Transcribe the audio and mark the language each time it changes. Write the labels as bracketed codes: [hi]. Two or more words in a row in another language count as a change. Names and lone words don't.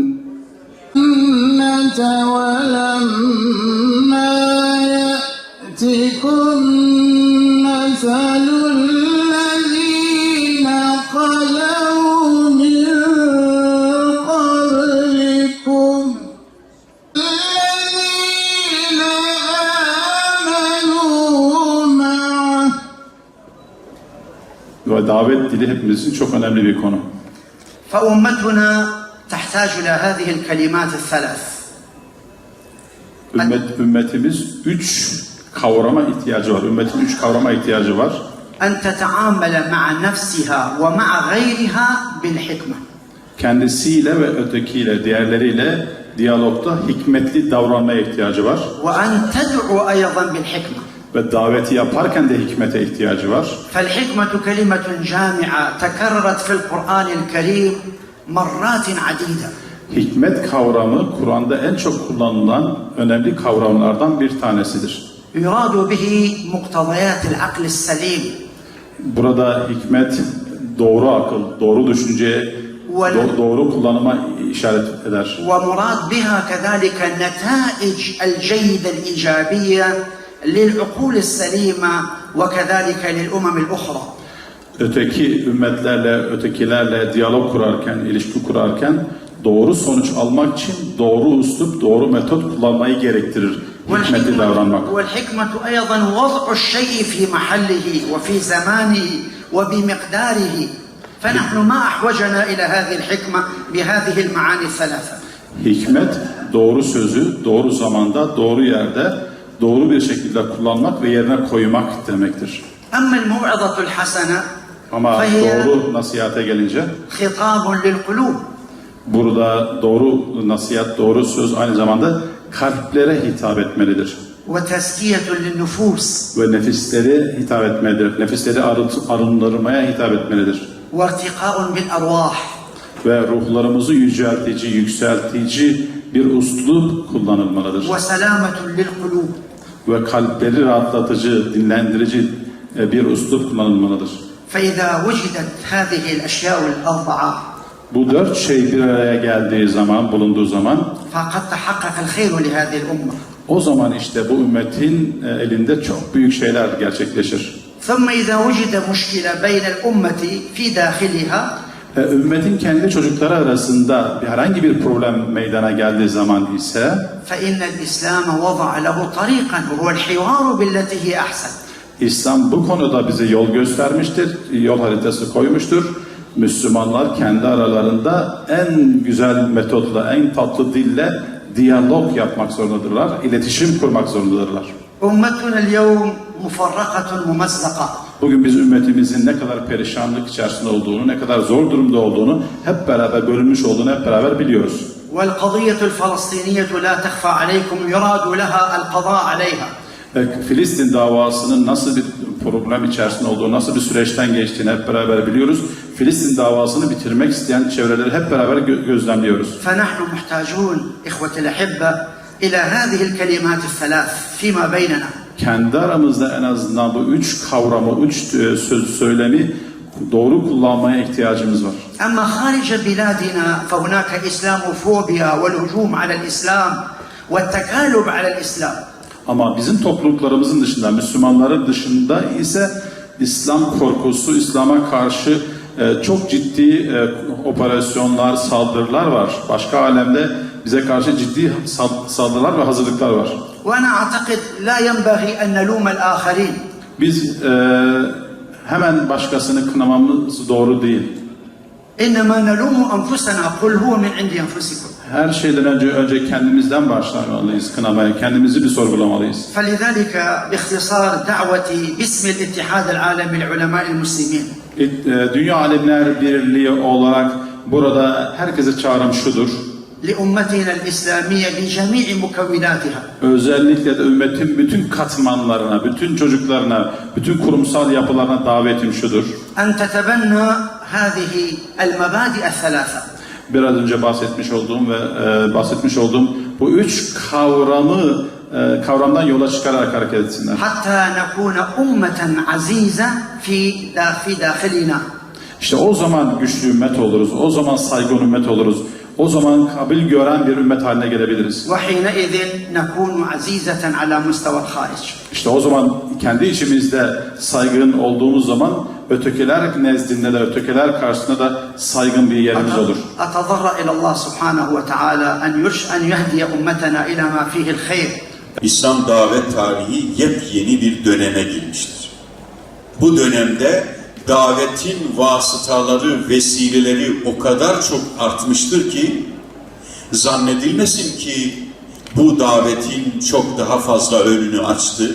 [ar] ولما يأتكم مثل الذين خلوا من قبلكم الذين آمنوا معه. [tr] Ve davet dili hepimiz için çok önemli bir konu. [ar] فأمتنا تحتاج إلى هذه الكلمات الثلاث. [tr] Ümmetimiz 3 kavrama ihtiyacı var. Ümmetin 3 kavrama ihtiyacı var. [ar] أن تتعامل مع نفسها ومع غيرها بالحكمة. [tr] Kendisiyle ve ötekiyle, diğerleriyle diyalogda hikmetli davranmaya ihtiyacı var. [ar] وأن تدعو أيضا بالحكمة. [tr] Ve daveti yaparken de hikmete ihtiyacı var. [ar] فالحكمة كلمة جامعة تكررت في القرآن الكريم مرات عديدة. [tr] Hikmet kavramı Kur'an'da en çok kullanılan önemli kavramlardan bir tanesidir. [ar] يراد به مقتضيات العقل السليم. [tr] Burada hikmet doğru akıl, doğru düşünceye, doğru kullanıma işaret eder. [ar] ومراد بها كذلك النتائج الجيدة الإيجابية للعقول السليمة وكذلك للأمم الأخرى. [tr] Öteki ümmetlerle, ötekilerle diyalog kurarken, ilişki kurarken doğru sonuç almak için doğru üslup, doğru metot kullanmayı gerektirir. Hikmetli davranmak. [ar] والحكمة أيضا وضع الشيء في محله وفي زمانه وبمقداره. فنحن ما أحوجنا إلى هذه الحكمة بهذه المعاني الثلاثة. [tr] Hikmet, doğru sözü, doğru zamanda, doğru yerde, doğru bir şekilde kullanmak ve yerine koymak demektir. [ar] أما الموعظة الحسنة [tr] Ama doğru nasihate gelince, [ar] خطاب للقلوب. [tr] burada doğru nasihat, doğru söz aynı zamanda kalplere hitap etmelidir. [ar] وتزكية للنفوس. [tr] Ve nefisleri hitap etmelidir. Nefisleri arındırmaya hitap etmelidir. [ar] وارتقاء بالأرواح. [tr] Ve ruhlarımızı yüceltici, yükseltici bir üslup kullanılmalıdır. [ar] وسلامة للقلوب. [tr] Ve kalpleri rahatlatıcı, dinlendirici bir üslup kullanılmalıdır. [ar] فإذا وجدت هذه الأشياء الأربعة [tr] Bu 4 şey bir araya geldiği zaman, bulunduğu zaman, [ar] فقد تحقق الخير لهذه الأمة. [tr] o zaman işte bu ümmetin elinde çok büyük şeyler gerçekleşir. [ar] ثم إذا وجد مشكلة بين الأمة في داخلها [tr] Ümmetin kendi çocukları arasında herhangi bir problem meydana geldiği zaman ise [ar] فإن الإسلام وضع له طريقا وهو الحوار بالتي هي أحسن. [tr] İslam bu konuda bize yol göstermiştir, yol haritası koymuştur. Müslümanlar kendi aralarında en güzel metotla, en tatlı dille diyalog yapmak zorundadırlar, iletişim kurmak zorundadırlar. [ar] أمتنا اليوم مفرقة ممزقة. [tr] Bugün biz ümmetimizin ne kadar perişanlık içerisinde olduğunu, ne kadar zor durumda olduğunu, hep beraber bölünmüş olduğunu hep beraber biliyoruz. [ar] والقضية الفلسطينية لا تخفى عليكم يراد لها القضاء عليها. [tr] Filistin davasının nasıl bir problem içerisinde olduğunu, nasıl bir süreçten geçtiğini hep beraber biliyoruz. Filistin davasını bitirmek isteyen çevreleri hep beraber gözlemliyoruz. [ar] فنحن محتاجون إخوة الأحبة إلى هذه الكلمات الثلاث فيما بيننا. [tr] Kendi aramızda en azından bu 3 kavramı, 3 söylemi doğru kullanmaya ihtiyacımız var. [ar] أما خارج بلادنا فهناك إسلاموفوبيا والهجوم على الإسلام والتكالب على الإسلام. [tr] Ama bizim topluluklarımızın dışında, Müslümanların dışında ise İslam korkusu, İslam'a karşı çok ciddi operasyonlar, saldırılar var. Başka alemde bize karşı ciddi saldırılar ve hazırlıklar var. [ar] وأنا أعتقد لا ينبغي أن نلوم الآخرين. [tr] Biz hemen başkasını kınamamız doğru değil. [ar] إنما نلوم أنفسنا قل هو من عند أنفسكم. [tr] Her şeyden önce kendimizden başlamalıyız kınamaya, kendimizi bir sorgulamalıyız. [ar] فلذلك باختصار دعوتي باسم الاتحاد العالمي لعلماء المسلمين. [tr] Dünya Alemler Birliği olarak burada herkese çağrım şudur. [ar] لأمتنا الإسلامية بجميع مكوناتها. [tr] Özellikle de ümmetin bütün katmanlarına, bütün çocuklarına, bütün kurumsal yapılarına davetim şudur. [ar] أن تتبنى هذه المبادئ الثلاثة. [tr] Biraz önce bahsetmiş olduğum bu üç kavramdan yola çıkarak hareket etsinler. [ar] حتى نكون أمة عزيزة في داخلنا. [tr] İşte o zaman güçlü ümmet oluruz, o zaman saygın ümmet oluruz, o zaman kabul gören bir ümmet haline gelebiliriz. [ar] وحينئذ نكون عزيزة على مستوى الخارج. [tr] İşte o zaman kendi içimizde saygın olduğumuz zaman ötekiler nezdinde de, ötekiler karşısında da saygın bir yerimiz olur. [ar] أتضرع إلى الله سبحانه وتعالى أن يهدي أمتنا إلى ما فيه الخير. [tr] İslam davet tarihi yepyeni bir döneme girmiştir. Bu dönemde davetin vasıtaları, vesileleri o kadar çok artmıştır ki zannedilmesin ki bu davetin çok daha fazla önünü açtı.